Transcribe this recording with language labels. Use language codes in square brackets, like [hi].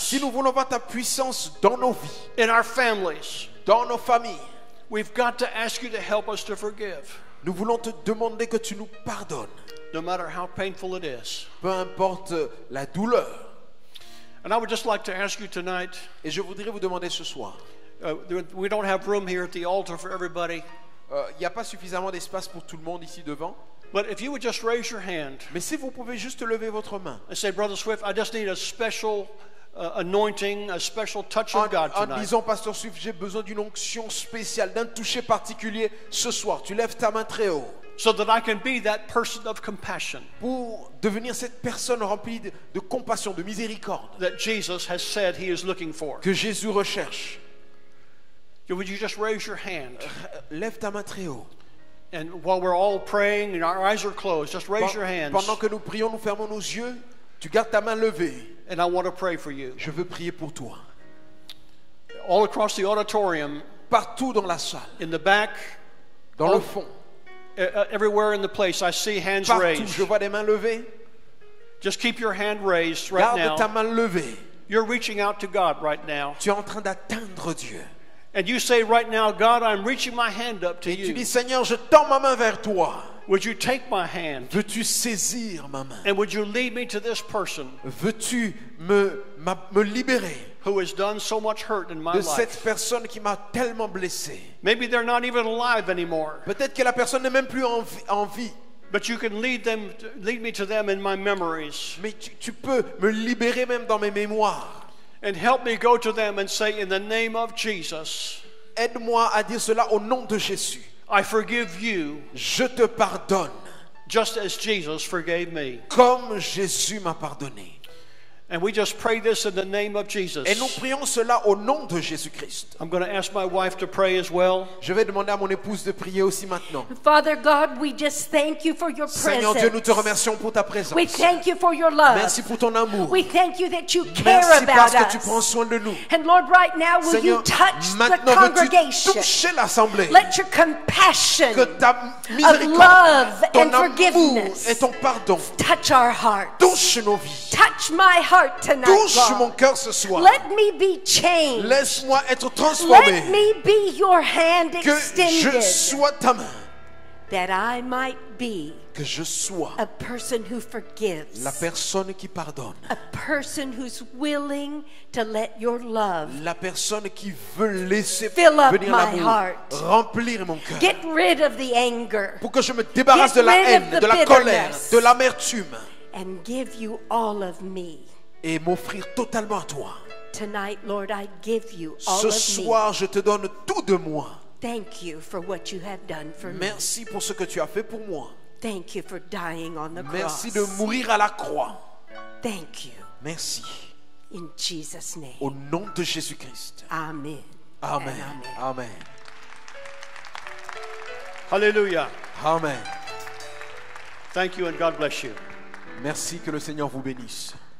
[fr] si nous voulons voir ta puissance dans nos vies, [en] in our families, [fr] dans nos familles, [en] we've got to ask you to help us to forgive, [fr] nous voulons te demander que tu nous pardonnes, [en] no matter how painful it is. [fr] peu importe la douleur. [en] And I would just like to ask you tonight, [fr] Et je voudrais vous demander ce soir, [en] we don't have room here at the altar for everybody, [fr] il n'y a pas suffisamment d'espace pour tout le monde ici devant, [en] but if you would just raise your hand [fr] mais si vous pouvez juste lever votre main [en] and say, Brother Swift, I just need a special anointing, a special touch of God [fr] en [en] tonight. [fr] disant, Pasteur Swift, j'ai besoin d'une onction spéciale, d'un toucher particulier ce soir. Tu lèves ta main très haut [en] So that I can be that person of compassion [fr] pour devenir cette personne remplie de compassion, de miséricorde [en] that Jesus has said he is looking for. [fr] que Jésus recherche. [en] Would you just raise your hand? [fr] Lève ta main très haut. [en] And while we're all praying and our eyes are closed, just raise your hands. [fr] Pendant que nous prions, nous fermons nos yeux. Tu gardes ta main levée. [en] And I want to pray for you. [fr] Je veux prier pour toi. [en] All across the auditorium, [fr] Partout dans la salle, [en] in the back, [fr] dans le fond, [en] everywhere in the place, I see hands [fr] partout, [en] raised. [fr] je vois des mains levées. [en] Just keep your hand raised right [fr] Garde ta [en] now. [fr] main levée. [en] You're reaching out to God right now. [fr] Tu es en train d'atteindre Dieu. [en] And you say right now, God, I'm reaching my hand up to [fr] Et tu [en] you. [fr] dis, Seigneur, je tends ma main vers toi. [en] Would you take my hand? [fr] Veux-tu saisir ma main? [en] And would you lead me to this person [fr] Veux-tu me libérer [en] who has done so much hurt in my [fr] de [en] life? [fr] cette personne qui m'a tellement blessé? [en] Maybe they're not even alive anymore, [fr] Peut-être que la personne n'est même plus en vie, [en] but you can lead me to them in my memories [fr] mais tu peux me libérer même dans mes mémoires. [en] and help me go to them and say, in the name of Jesus, [fr] Aide-moi à dire cela au nom de Jésus. [en] I forgive you [fr] Je te pardonne [en] just as Jesus forgave me. [fr] comme Jésus m'a pardonné. [en] And we just pray this in the name of Jesus. [fr] Et nous prions cela au nom de Jésus-Christ. [en] I'm going to ask my wife to pray as well. [fr] Je vais demander à mon épouse de prier aussi maintenant. [en] Father God, we just thank you for your [fr] Seigneur Dieu, nous te [en] presence. [fr] remercions pour ta présence. [en] We thank you for your love. [fr] Merci pour ton amour. [en] We thank you that you care [fr] Merci parce [en] about [fr] que tu prends [en] us. [fr] soin de nous. [en] And Lord, right now, will [fr] Seigneur, [en] you touch the [fr] maintenant veux-tu [en] congregation? [fr] toucher l'assemblée. [en] Let your compassion [fr] Que ta miséricorde, [en] love [fr] ton [en] and [fr] amour [en] forgiveness [fr] et ton pardon [en] touch our hearts. [fr] touche nos vies. [en] Touch my heart tonight, [fr] Touche mon [en] God. [fr] cœur ce soir. [en] Let me be changed. [fr] Laisse-moi être [en] Let [fr] transformé. [en] me be your hand [fr] Que je [en] extended, [fr] sois ta main. [en] that I might be [fr] Que je sois [en] a person who forgives. [fr] la personne qui pardonne. [en] A person who's willing to let your love [fr] La personne qui veut laisser [en] Fill up [fr] venir [en] my [fr] l'amour, [en] heart. [fr] remplir mon cœur. [en] get rid of the anger [fr] Pour que je me débarrasse [en] Get [fr] de la [en] rid of [fr] haine, [en] the [fr] de la [en] bitterness. [fr] colère, de l'amertume. [en] and give you all of me. [fr] et m'offrir totalement à toi. [en] Tonight, Lord, I give you all [fr] Ce [en] of [fr] soir, je te donne tout de moi. [en] me. Thank you for what you have done for me. [fr] Merci pour ce que tu as fait pour moi. [en] Thank you for dying on the [fr] Merci [en] cross. [fr] de mourir à la croix. [en] Thank you. [fr] Merci. [en] In Jesus' name. [fr] Au nom de Jésus-Christ. [en] Amen. [fr] Amen. [en] And amen. [fr] Amen. [en] Hallelujah. [fr] Amen. [en] Thank you and God bless you. [fr] Merci, que le Seigneur vous bénisse.